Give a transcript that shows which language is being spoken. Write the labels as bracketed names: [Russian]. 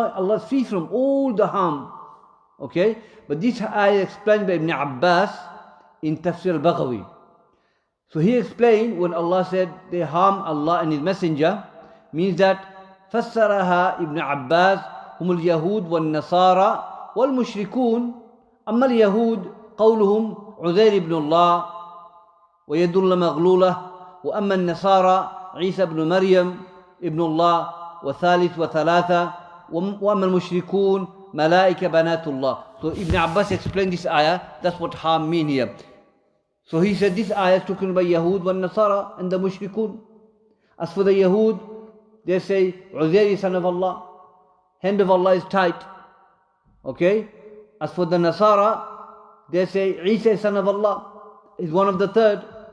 [English] Allah is free from all the harm. Okay? But this ayah explained by Ibn Abbas in Tafsir al-Baghawi. So he explained when Allah said they harm Allah and His Messenger, means that [Arabic] فسرها ابن عباس هم اليهود والنصارى والمشركون. أما اليهود قولهم عزير بن الله ويد الله مغلولة، وأما النصارى عيسى بن مريم ابن الله وثالث وثلاثة، وأما المشركون ملائكة بنات الله. [English] So Ibn Abbas explained this ayah, that's what harm mean here. So he said this ayah is talking about Yahud wa Nasara and the mushrikun. As for the Yahud, they say Uzair is son of Allah, hand of Allah is tight. Okay? As for the Nasara, they say Isa is son of Allah, is one of the third.